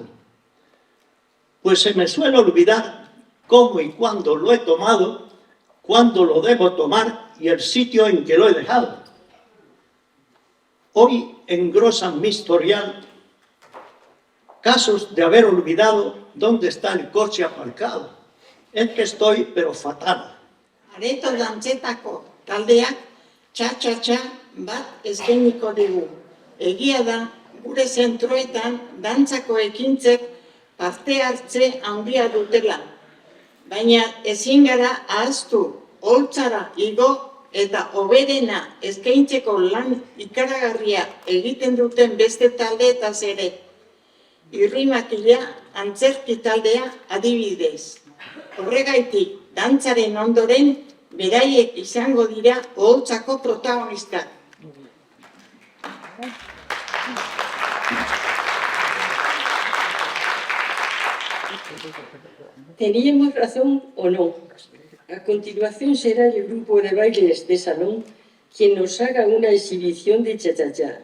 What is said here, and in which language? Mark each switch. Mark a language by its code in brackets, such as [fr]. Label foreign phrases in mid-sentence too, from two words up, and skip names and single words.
[es] Pues se me suele olvidar cómo y cuándo lo he tomado, cuándo lo debo tomar y el sitio en que lo he dejado. Hoy engrosan mi historial casos de haber olvidado dónde está el coche aparcado. Es que estoy, pero fatal. [eu] Areto dantzetako taldeak txa-txa-txa bat eskainiko digu. Egia da, gure zentroetan dantzako ekintzek parte hartze handia dutela. Baina ezin gara ahaztu, holtzara igo eta hoberena eskaintzeko lan ikaragarria egiten duten beste taldeetaz ere. Irrimakila antzerki taldea adibidez. Horregaitik, dantzaren ondoren, beraiek izango dira oholtzako protagonistak. [es] ¿Teníamos razón o no? A continuación será el grupo de bailes de salón quien nos haga una exhibición de cha-cha-cha.